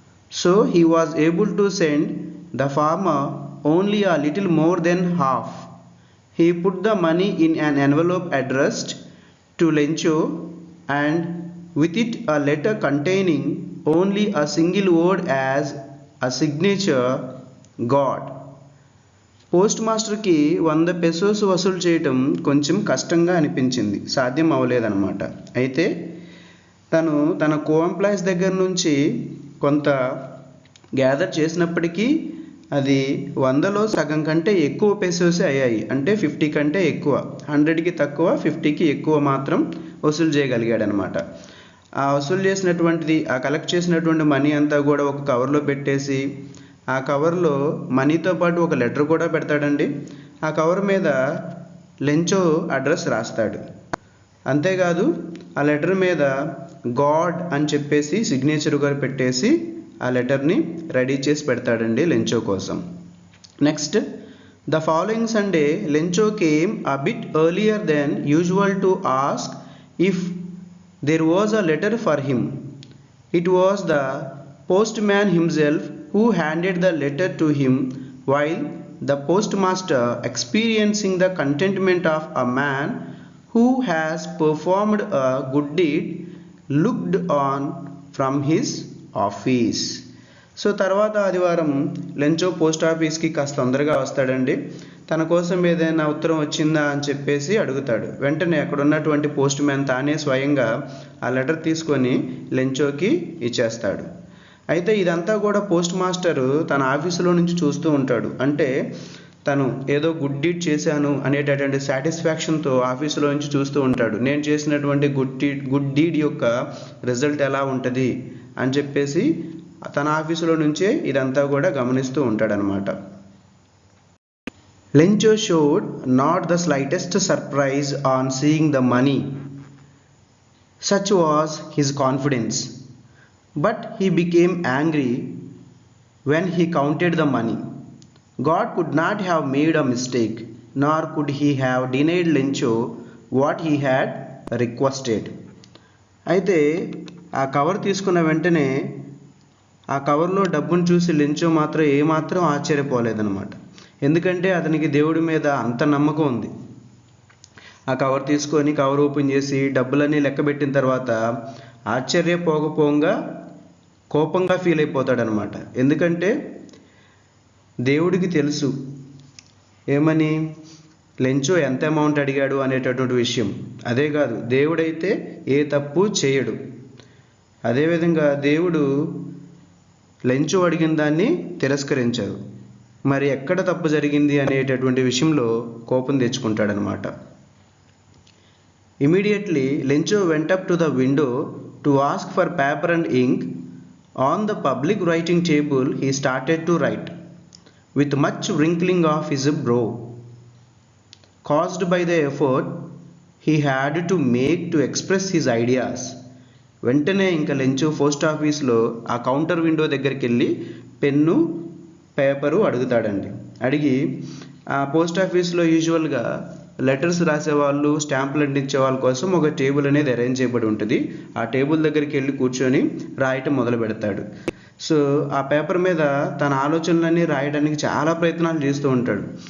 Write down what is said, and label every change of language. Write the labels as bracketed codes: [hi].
[en] So he was able to send the farmer only a little more than half. He put the money in an envelope addressed to Lencho, and with it a letter containing only a single word as a signature: God. [te] Post మాస్టర్కి 100 pesos వసూలు చేయటం కొంచెం కష్టంగా అనిపించింది, సాధ్యం అవ్వలేదన్నమాట. అయితే తను తన కో ఎంప్లాయీస్ దగ్గర నుంచి కొంత గ్యాదర్ చేసినప్పటికీ అది 100లో సగం కంటే ఎక్కువ పెసోసే అయ్యాయి. అంటే 50 కంటే ఎక్కువ, 100కి తక్కువ 50కి ఎక్కువ మాత్రం వసూలు చేయగలిగాడు అనమాట. ఆ వసూలు చేసినటువంటిది, ఆ కలెక్ట్ చేసినటువంటి మనీ అంతా కూడా ఒక కవర్లో పెట్టేసి, ఆ కవర్లో మనీతో పాటు ఒక లెటర్ కూడా పెడతాడండి. ఆ కవర్ మీద లెంచో అడ్రస్ రాస్తాడు. అంతేకాదు ఆ లెటర్ మీద గాడ్ అని చెప్పేసి సిగ్నేచర్గా పెట్టేసి ఆ లెటర్ని రెడీ చేసి పెడతాడండి లెంచో కోసం. [en] Next, the following Sunday Lencho came a bit earlier then usual to ask if there was a letter for him. It was the postman himself who handed the letter to him, while the postmaster, experiencing the contentment of a man who has performed a good deed, looked on from his office. [te] So తర్వాత ఆదివారం Lencho post ఆఫీస్కి కాస్త తొందరగా వస్తాడండి. తన కోసం ఏదైనా ఉత్తరం వచ్చిందా అని చెప్పేసి అడుగుతాడు. వెంటనే అక్కడ ఉన్నటువంటి పోస్ట్ మ్యాన్ తానే స్వయంగా ఆ లెటర్ తీసుకొని లెంచోకి ఇచ్చేస్తాడు. అయితే ఇదంతా కూడా పోస్ట్ మాస్టర్ తన ఆఫీసులో నుంచి చూస్తూ ఉంటాడు. అంటే తను ఏదో గుడ్ డీడ్ చేశాను అనేటటువంటి సాటిస్ఫాక్షన్తో ఆఫీసులో నుంచి చూస్తూ ఉంటాడు. నేను చేసినటువంటి గుడ్ డీడ్ యొక్క రిజల్ట్ ఎలా ఉంటుంది అని చెప్పేసి తన ఆఫీసులో నుంచే ఇదంతా కూడా గమనిస్తూ ఉంటాడనమాట. [en] Lencho showed not the slightest surprise on seeing the money. Such was his confidence. But he became angry when he counted the money. God could not have made a mistake, nor could he have denied Lencho what he had requested. [te] అయితే ఆ cover తీసుకున్న వెంటనే ఆ కవర్లో డబ్బును చూసి Lencho మాత్రం ఏమాత్రం ఆశ్చర్యపోలేదన్నమాట. ఎందుకంటే అతనికి దేవుడి మీద అంత నమ్మకం ఉంది. ఆ కవర్ తీసుకొని కవర్ ఓపెన్ చేసి డబ్బులన్నీ లెక్కబెట్టిన తర్వాత ఆశ్చర్యపోకపోగా కోపంగా ఫీల్ అయిపోతాడనమాట. ఎందుకంటే దేవుడికి తెలుసు ఏమని, లెంచో ఎంత అమౌంట్ అడిగాడు అనేటటువంటి విషయం. అదే కాదు, దేవుడైతే ఏ తప్పు చేయడు. అదేవిధంగా దేవుడు లెంచో అడిగిన దాన్ని తిరస్కరించారు. మరి ఎక్కడ తప్పు జరిగింది అనేటటువంటి విషయంలో కోపం తెచ్చుకుంటాడనమాట. [en] Immediately, Lencho went up to the window to ask for paper and ink. On the public writing table, he started to write, with much wrinkling of his brow, caused by the effort he had to make to express his ideas. [te] వెంటనే ఇంకా Lencho post ఆఫీస్లో ఆ counter window దగ్గరికి వెళ్ళి pen paper అడుగుతాడండి. అడిగి ఆ post ఆఫీస్లో యూజువల్గా లెటర్స్ రాసేవాళ్ళు, స్టాంపులు అంటించే వాళ్ళ కోసం ఒక టేబుల్ అనేది అరేంజ్ చేయబడి ఉంటుంది. ఆ టేబుల్ దగ్గరికి వెళ్ళి కూర్చొని రాయటం మొదలు పెడతాడు. సో ఆ పేపర్ మీద తన ఆలోచనలన్నీ రాయడానికి చాలా ప్రయత్నాలు చేస్తూ ఉంటాడు.